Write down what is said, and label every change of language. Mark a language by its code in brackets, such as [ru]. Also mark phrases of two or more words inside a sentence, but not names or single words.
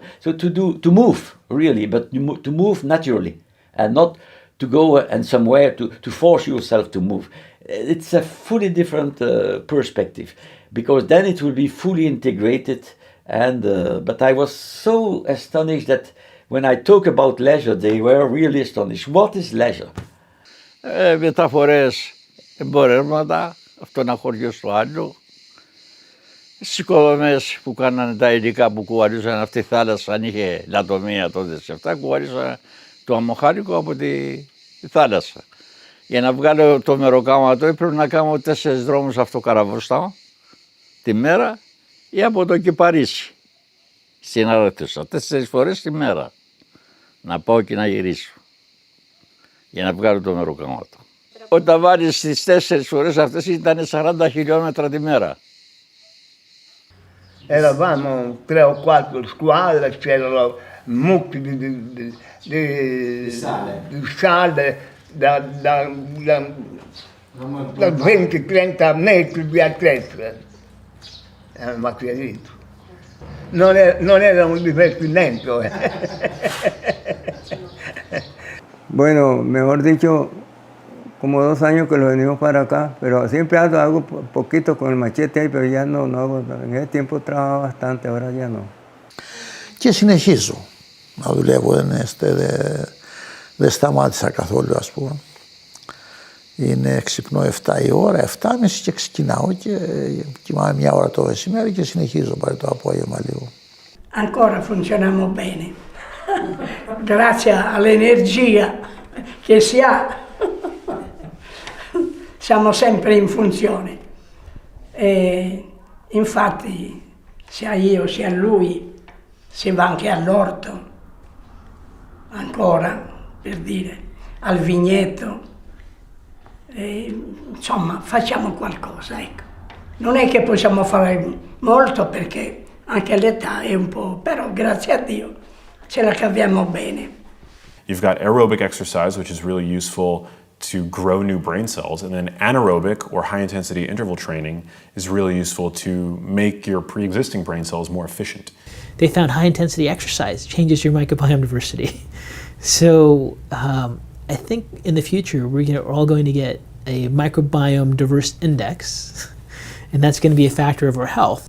[en] So to move really, but to move naturally, and not to go and somewhere to force yourself to move. It's a fully different perspective, because then it will be fully integrated. And but I was so astonished that when I talk about leisure, they were really astonished. What is leisure? [el] Μεταφορές εμπορεύματα, αυτό ένα χωριό στο άλλο. Στις οικοδομές που κάνανε τα υλικά που κουβαλούσαν αυτή η θάλασσα, αν είχε λατομεία τότε σε αυτά, κουβαλούσαν το αμμοχάρικο από τη θάλασσα. Για να βγάλω το μεροκάματο έπρεπε να κάνω 4 δρόμους αυτοκαραβοστάω τη μέρα ή από το Κυπαρίσι στην Αρέτουσα, 4 φορές τη μέρα. Να πάω και να γυρίσω για να βγάλω το μεροκάματο. Όταν βάλεις τις 4 φορές αυτές ήταν 40 χιλιόμετρα τη μέρα. [it] Eravamo 3 o 4 squadre, c'erano mucchi di sale da 20-30 metri di altezza. Ma capito? Non era un divertimento. [es] Bueno, mejor dicho, como 2 años que lo venimos para acá, pero siempre hago poquito con el machete ahí, pero ya no hago. En ese tiempo trabajaba bastante, ahora ya no. [el] Και συνεχίζω να δουλεύω, δεν σταμάτησα καθόλου, ας πούμε. Είναι ξυπνώ 7 η ώρα, 7.30 και ξεκινάω και κοιμάμαι 1 ώρα το μεσημέρι και συνεχίζω πάλι το απόγευμα λίγο. [it] Ancora funzioniamo bene, grazie all'energia che si ha, siamo sempre in funzione. E infatti sia io sia lui si va anche all'orto, ancora per dire, al vigneto. Insomma, facciamo qualcosa, ecco. Non è che possiamo fare molto perché Anche l'età è un po', però grazie a Dio ce la caviamo bene. [en] You've got aerobic exercise, which is really useful to grow new brain cells, and then anaerobic or high intensity interval training is really useful to make your pre-existing brain cells more efficient. They found high intensity exercise changes your microbiome diversity. So I think in the future we're all going to get a microbiome diverse index, and that's going to be a factor of our health.